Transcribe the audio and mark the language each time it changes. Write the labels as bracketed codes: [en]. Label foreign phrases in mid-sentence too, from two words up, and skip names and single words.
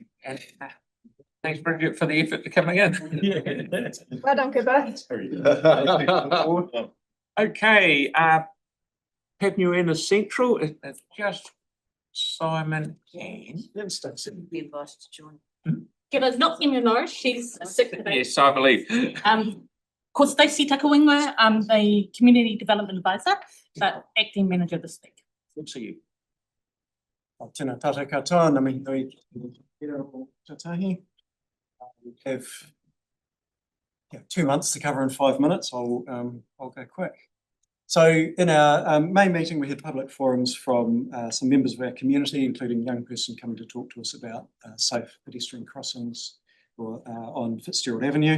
[en] And thanks, Bridget, for the effort to coming in. Well done, Cooper. Okay, Papua New Central, it's just Simon and. Be invited to join. [mi] Kia ora, [en] not Emma Norris, she's sick today. Yes, I believe. [mi] Ko Stacey Takawinga, [en] I'm the Community Development Advisor, but acting manager this week. Good to see you. [mi] Tēnā tātou katoa, ngā mihi nui ki rā o tatahi. [en] We have 2 months to cover in 5 minutes. I'll go quick. So in our main meeting, we had public forums from some members of our community, including a young person coming to talk to us about safe pedestrian crossings on Fitzgerald Avenue.